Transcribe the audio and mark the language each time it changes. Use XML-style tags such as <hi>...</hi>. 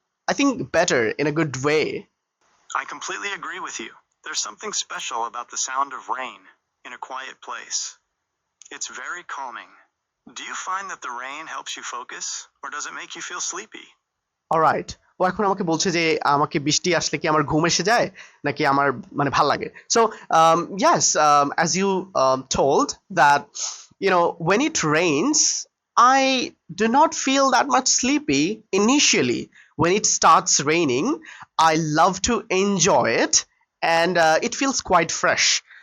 <en>I think better in a good way. I completely agree with you. There's something special about the sound of rain in a quiet place. It's very calming. Do you find that the rain helps you focus, or does it make you feel sleepy?</en> <bn>Alright, ও এখন আমাকে বলছে যে আমাকে বৃষ্টি আসলে কি আমার ঘুম এসে যায় নাকি আমার মানে ভাল লাগে।</bn> <en>So yes, as you told that when it rains, I do not feel that much sleepy initially. When it starts raining, I love to enjoy it, and it feels quite fresh.</en>